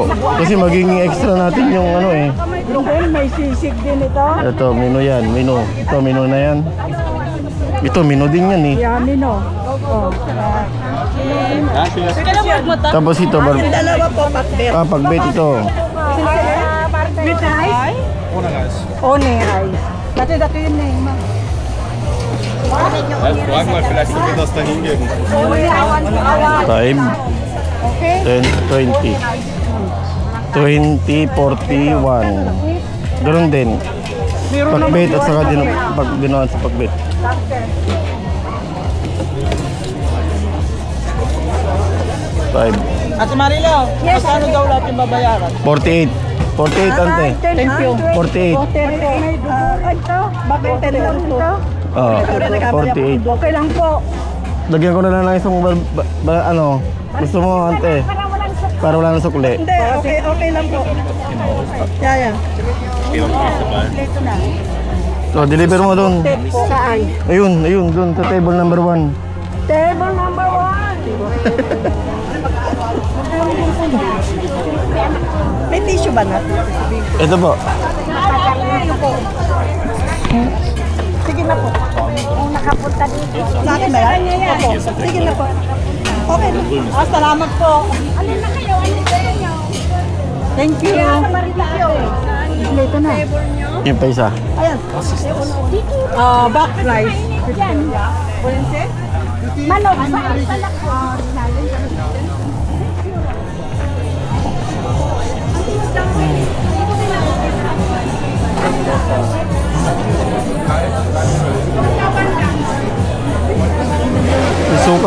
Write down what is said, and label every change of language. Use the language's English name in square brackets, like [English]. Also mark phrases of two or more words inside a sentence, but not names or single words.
[Filipino] Kasi magiging extra natin yung ano eh. Doon may sisig din ito. Ito, menu yan. Menu. Ito, menu na yan. Ito, menu din yan eh. Yummy no. Oh. Tapos ito, Yung dalawa po patbet. pakbet ito. [English] With rice? One rice. [Filipino] Dati yun eh. [German] Frag mal vielleicht, ob wir das da hingeben. [Filipino] 5, 10, 20. 20, 41. Ganun din. Pakbet at saka ginawan sa pakbet. Five. Ate Marilo, magkano daw lahat yung babayaran? 48. 48 ante. [English] Thank you. [Filipino] 48. Ito, bakit 10 lang to? Oh, 48. Okay lang po. Lagyan ko na lang ng isang ano. Gusto mo ante? Para wala nang sukli. Hindi, okay lang po. Yeah. [German] Geh doch mal vorbei. [Filipino] So, deliver mo doon. Saan? Ayun, doon sa [English] table number 1. Table number 1. [Filipino] May tissue ba na? Ito po. Sige na po. Kung nakapunta dito. Sa akin ba yan? Opo. Sige na po. Okay. Salamat po. Alin na kayo? Alin kayo? [English] Thank you. [Filipino] Ito na. Yung pa isa. Ayan. Back price. Manok. Suka.